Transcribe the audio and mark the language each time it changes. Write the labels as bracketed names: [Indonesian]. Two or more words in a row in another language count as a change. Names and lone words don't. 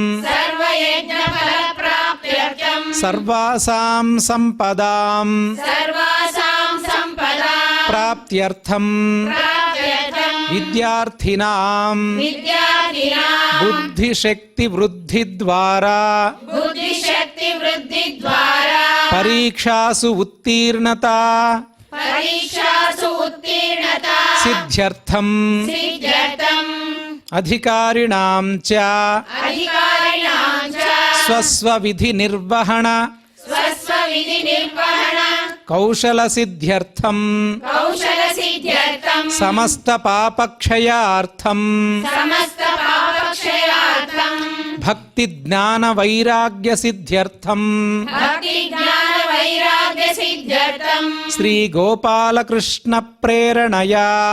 [Sanskrit] ಸರ್ವಾಸಾಂ ಸಂಪದಾಂ ಪ್ರಾಪ್ತ್ಯರ್ಥಂ ವಿದ್ಯಾರ್ಥಿನಾಂ ಬುದ್ಧಿಶಕ್ತಿ ವೃದ್ಧಿದ್ವಾರಾ ಪರೀಕ್ಷಾಸು ಉತ್ತೀರ್ಣತಾ ಸಿದ್ಧ್ಯರ್ಥಂ ಅಧಿಕಾರಿಣಾಂ ಚ ಸ್ವಸ್ವವಿಧಿ ನಿರ್ವಹಣ కౌశలసిద్ధ్యర్థం సమస్త పాపక్షయార్థం భక్తి జ్ఞాన వైరాగ్య సిద్ధ్యర్థం శ్రీ గోపాలకృష్ణ ప్రేరణయా